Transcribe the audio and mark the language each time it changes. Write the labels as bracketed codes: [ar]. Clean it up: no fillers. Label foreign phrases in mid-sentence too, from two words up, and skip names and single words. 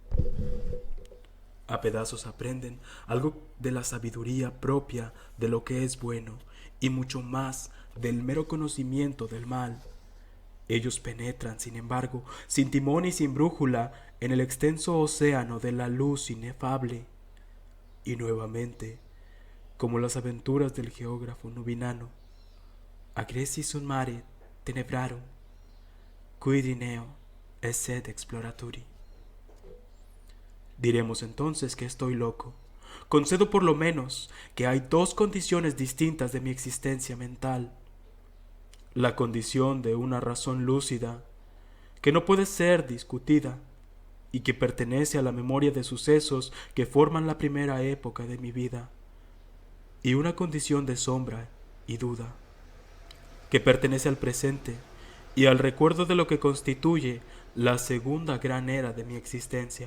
[es] A pedazos aprenden algo de la sabiduría propia de lo que es bueno y mucho más del mero conocimiento del mal. Ellos penetran, sin embargo, sin timón y sin brújula, en el extenso océano de la luz inefable. Y nuevamente, como las aventuras del geógrafo nubiano, [la] agressi sunt mare tenebrarum, quid neo sed exploraturi. [es] Diremos entonces que estoy loco. Concedo por lo menos que hay dos condiciones distintas de mi existencia mental. La condición de una razón lúcida, que no puede ser discutida, y que pertenece a la memoria de sucesos que forman la primera época de mi vida, y una condición de sombra y duda, que pertenece al presente y al recuerdo de lo que constituye la segunda gran era de mi existencia.